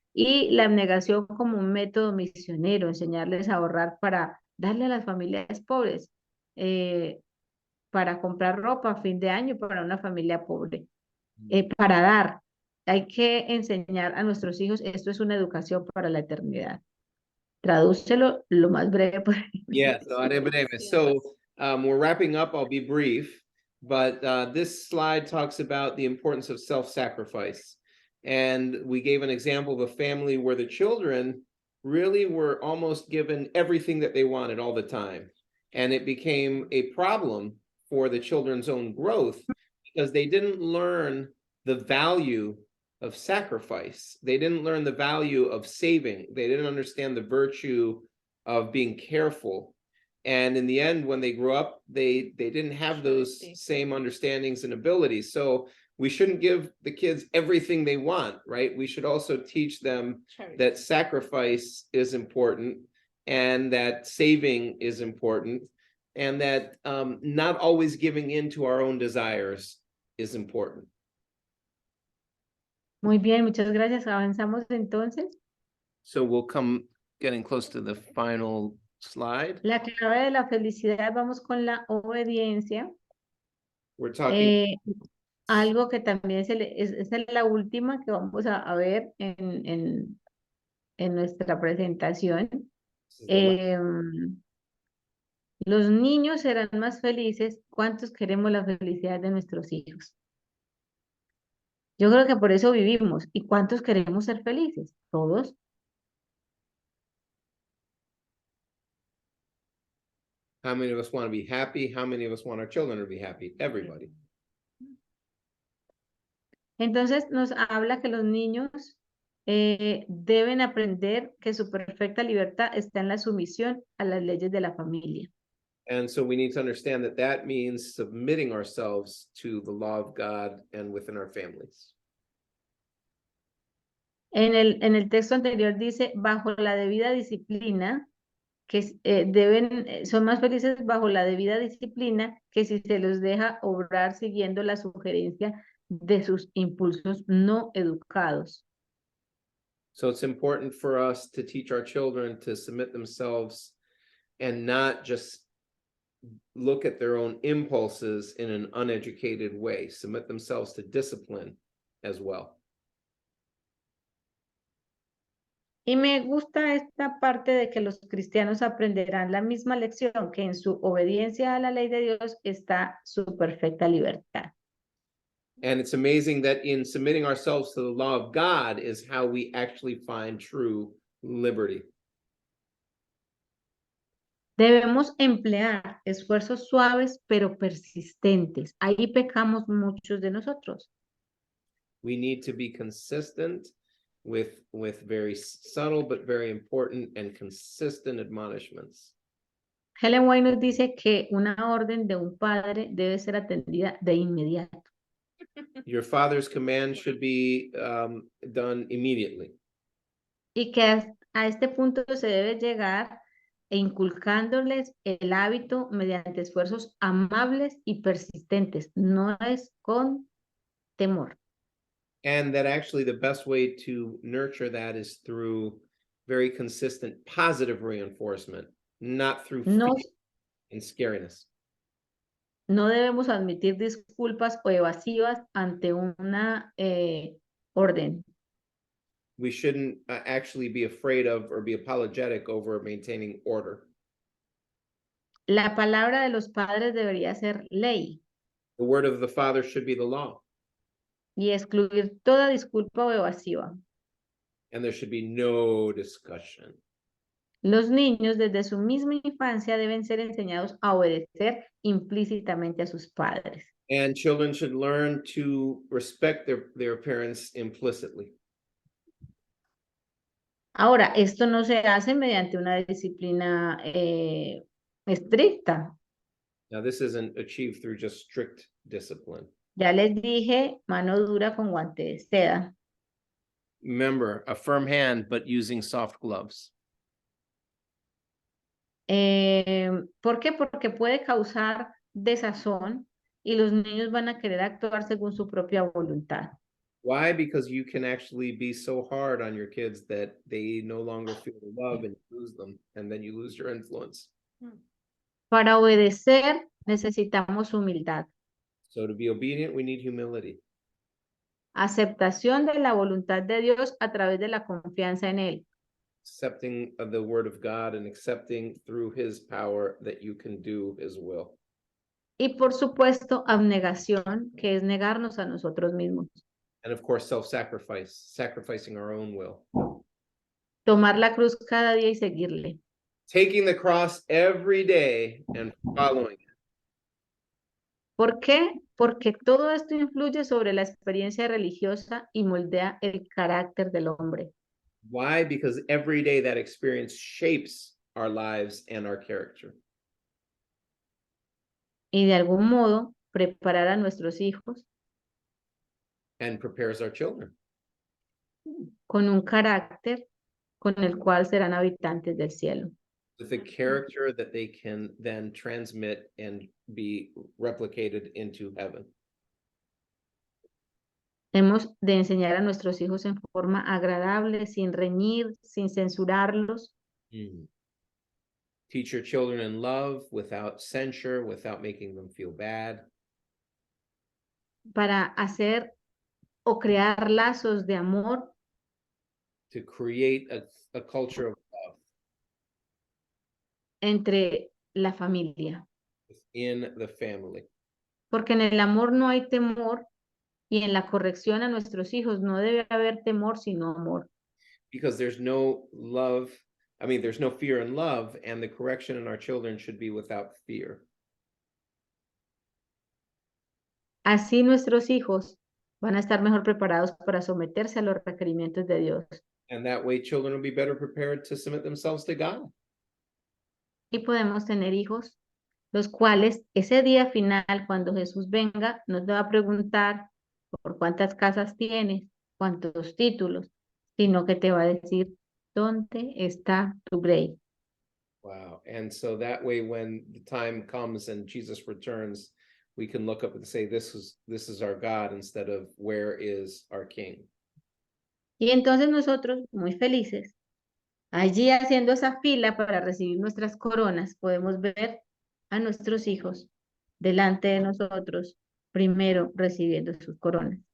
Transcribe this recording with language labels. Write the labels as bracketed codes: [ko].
[es] Y la abnegación como un método misionero, enseñarles a ahorrar para darle a las familias pobres, para comprar ropa a fin de año para una familia pobre, para dar. Hay que enseñar a nuestros hijos, esto es una educación para la eternidad. Tradúcelo lo más breve posible. [en] Yes, [es] lo haré breve. [en] So we're wrapping up. I'll be brief, but this slide talks about the importance of self-sacrifice. And we gave an example of a family where the children really were almost given everything that they wanted all the time. And it became a problem for the children's own growth because they didn't learn the value of sacrifice. They didn't learn the value of saving. They didn't understand the virtue of being careful. And in the end, when they grew up, they didn't have those same understandings and abilities. So we shouldn't give the kids everything they want, right? We should also teach them that sacrifice is important and that saving is important. and that not always giving in to our own desires is important. [es] Muy bien, muchas gracias. Avanzamos entonces. [en] So we'll come getting close to the final slide. [es] La clave de la felicidad, vamos con la obediencia. [en] We're talking [es] Algo que también es la última que vamos a ver en nuestra presentación. [en] this is the la- [es] Los niños serán más felices. ¿Cuántos queremos la felicidad de nuestros hijos? Yo creo que por eso vivimos. ¿Y cuántos queremos ser felices? Todos. [en] how many of us want to be happy? How many of us want our children to be happy? Everybody. [es] Entonces nos habla que los niños deben aprender que su perfecta libertad está en la sumisión a las leyes de la familia. [en] And so we need to understand that that means submitting ourselves to the law of God and within our families. [es] En el texto anterior dice, bajo la debida disciplina, que son más felices bajo la debida disciplina que si se los deja obrar siguiendo la sugerencia de sus impulsos no educados. [en] So it's important for us to teach our children to submit themselves and not just look at their own impulses in an uneducated way, submit themselves to discipline as well. [es] Y me gusta esta parte de que los cristianos aprenderán la misma lección, que en su obediencia a la ley de Dios está su perfecta libertad. [en] And it's amazing that in submitting ourselves to the law of God is how we actually find true liberty. [es] Debemos emplear esfuerzos suaves pero persistentes. Ahí pecamos muchos de nosotros. [en] We need to be consistent with very subtle but very important and consistent admonishments. [es] Helen White nos dice que una orden de un padre debe ser atendida de inmediato. [en] Your father's command should be done immediately. [es] Y que a este punto se debe llegar inculcándoles el hábito mediante esfuerzos amables y persistentes. No es con temor. [en] And that actually the best way to nurture that is through very consistent positive reinforcement, not through [es] No, [en] fear and scariness. [es] no debemos admitir disculpas o evasivas ante una orden. [en] We shouldn't actually be afraid of or be apologetic over maintaining order. [es] La palabra de los padres debería ser ley [en] The word of the father should be the law, [es] y excluir toda disculpa o evasiva. [en] and there should be no discussion. [es] Los niños desde su misma infancia deben ser enseñados a obedecer implícitamente a sus padres. [en] And children should learn to respect their parents implicitly. [es] Ahora, esto no se hace mediante una disciplina estricta. [en] Now, this isn't achieved through just strict discipline. [es] Ya les dije, mano dura con guante de seda. [en] Remember, a firm hand, but using soft gloves. [es] ¿Por qué? Porque puede causar desazón y los niños van a querer actuar según su propia voluntad. [en] Why? Because you can actually be so hard on your kids that they no longer feel the love and you lose them, and then you lose your influence. [es] Para obedecer necesitamos humildad, [en] So to be obedient, we need humility, [es] aceptación de la voluntad de Dios a través de la confianza en Él. [en] accepting of the word of God and accepting through his power that you can do his will. [es] Y por supuesto, abnegación, que es negarnos a nosotros mismos. [en] And of course, self-sacrifice, sacrificing our own will. [es] Tomar la cruz cada día y seguirle. [en] Taking the cross every day and following it. [es] ¿Por qué? Porque todo esto influye sobre la experiencia religiosa y moldea el carácter del hombre. [en] Why? Because every day that experience shapes our lives and our character. [es] Y de algún modo, preparar a nuestros hijos [en] And prepares our children [es] con un carácter con el cual serán habitantes del cielo. [en] with a character that they can then transmit and be replicated into heaven. [es] Hemos de enseñar a nuestros hijos en forma agradable, sin reñir, sin censurarlos, [en] Teach your children in love, without censure, without making them feel bad. [es] para hacer o crear lazos de amor [en] To create a culture of love [es] entre la familia. [en] in the family. [es] Porque en el amor no hay temor y en la corrección a nuestros hijos no debe haber temor, sino amor. [en] Because there's no love, there's no fear in love, and the correction in our children should be without fear. [es] Así nuestros hijos van a estar mejor preparados para someterse a los requerimientos de Dios. [en] And that way children will be better prepared to submit themselves to God. [es] Y podemos tener hijos, los cuales ese día final, cuando Jesús venga, nos va a preguntar por cuántas casas tienes, cuántos títulos, sino que te va a decir, ¿dónde está tu grey? [en] Wow. And so that way, when the time comes and Jesus returns, we can look up and say, this is our God, instead of where is our King. [es] Y entonces nosotros, muy felices, allí haciendo esa fila para recibir nuestras coronas, podemos ver a nuestros hijos delante de nosotros, primero recibiendo sus coronas.